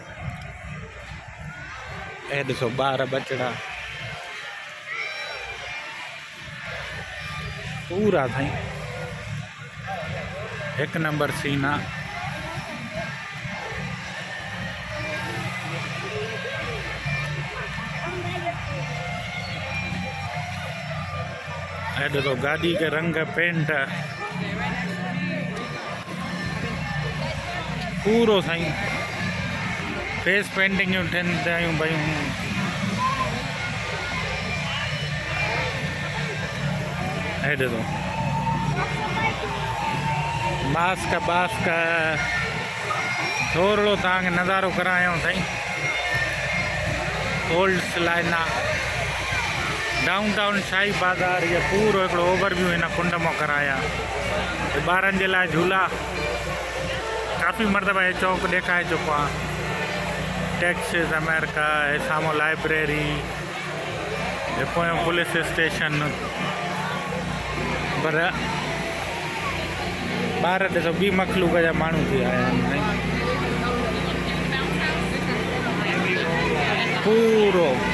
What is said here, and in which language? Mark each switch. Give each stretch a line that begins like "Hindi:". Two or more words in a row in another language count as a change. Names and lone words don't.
Sindhi: हे ॾिसो ॿार बचड़ा पूरा साईं हिकु नंबर सीन आहे। हे ॾिसो गाॾी के रंग पेंट पूरो साईं।
English: face painting
Sindhi: थियनि थियूं भई। हे ॾिसो मास्क बास्क थोरो तव्हांखे नज़ारो करायूं साईं। ओल्ड लाइना डाउन टाउन शाही बाज़ार, ये पूरो हिकिड़ो ओवरव्यू हिन कुंड मां कराया। ॿारनि जे लाइ झूला काफ़ी मरतबा हे चौक ॾेखारे चुको आहे। टैक्सिस अमेरिका, हे साम्हूं लाइब्रेरी, हे पोयों
English: police station.
Sindhi: पर ॿार ॾिसो ॿी मखलूक जा माण्हू थी आया आहिनि पूरो।